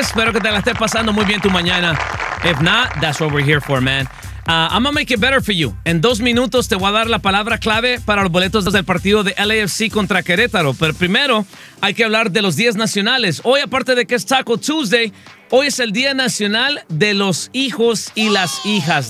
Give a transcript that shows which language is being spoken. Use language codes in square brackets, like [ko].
[es] Espero que te la estés pasando muy bien tu mañana. [en] If not, that's what we're here for, man. I'm gonna make it better for you. [es] En dos minutos te voy a dar la palabra clave para los boletos del partido de LAFC contra Querétaro. Pero primero, hay que hablar de los días nacionales. Hoy, aparte de que es Taco Tuesday, hoy es el Día Nacional de los Hijos y las Hijas.